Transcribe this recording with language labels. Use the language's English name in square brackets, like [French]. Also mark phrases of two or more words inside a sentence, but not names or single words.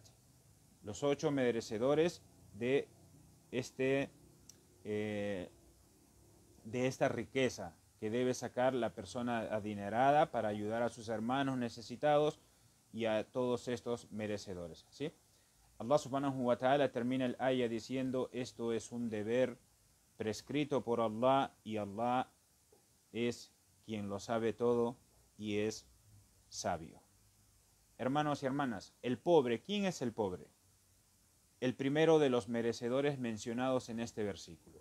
[Spanish] Los 8 merecedores de esta riqueza que debe sacar la persona adinerada para ayudar a sus hermanos necesitados y a todos estos merecedores, ¿sí? Allah [Arabic] سبحانه وتعالى [Spanish] termina el ayah diciendo, esto es un deber prescrito por Allah, y Allah es quien lo sabe todo y es sabio. Hermanos y hermanas, el pobre, ¿quién es el pobre? El primero de los merecedores mencionados en este versículo.